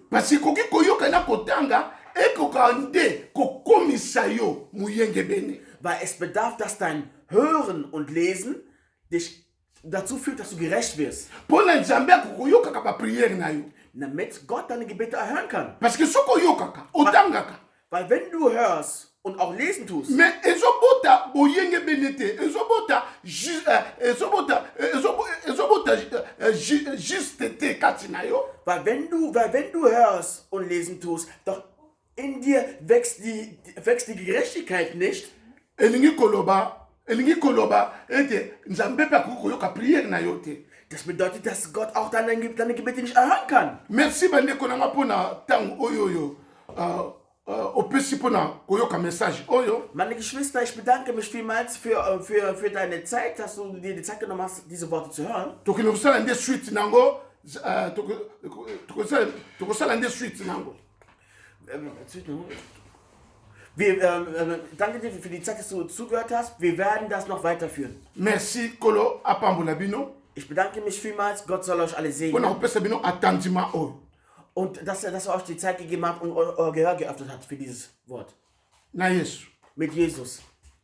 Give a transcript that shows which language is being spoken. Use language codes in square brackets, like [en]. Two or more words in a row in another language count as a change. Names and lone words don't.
[fr] Parce que [ln] koki koyoka na kotanga ekoka nde kokomisa yo muyenge bene. [de] weil es bedarf, dass dein Hören und Lesen dich dazu führt, dass du gerecht wirst, [ln] Mpo na nzambe akokoyokaka bapriere na yo. [de] damit Gott deine Gebete erhören kann. [fr] Parce que [ln] soki oyokaka otangaka [de] Weil wenn du hörst und auch lesen tust, [ln] mais ezobota boyenge bene te, ezobota juste te kati na yo. [de] weil wenn du hörst und lesen tust, doch in dir wächst die Gerechtigkeit nicht, [ln] elingi koloba ete nzambe mpe akoki koyoka priere na yo te. [de] das bedeutet, dass Gott auch deine Gebete nicht erhören kann. [ln] Merci bandeko nanga mpo na ntango oyo opesi mpo na koyoka message oyo. [de] Meine Geschwister, ich bedanke mich vielmals für deine Zeit, dass du dir die Zeit genommen hast, diese Worte zu hören. [ln] tokende kosala nde suite nango, tokosala nde suite nango. [de] Danke dir für die Zeit, dass du zugehört hast. Wir werden das noch weiterführen. [ln] Merci kolo apambola bino [de] Ich bedanke mich vielmals. Gott soll euch alle [ln] mpo na [de] segnen. [ln] kopesa bino attendiment oyo. [de] Und dass er euch die Zeit gegeben hat und euer Gehör geöffnet hat für dieses Wort. [ln] Na Yesu. [de] Mit Jesus.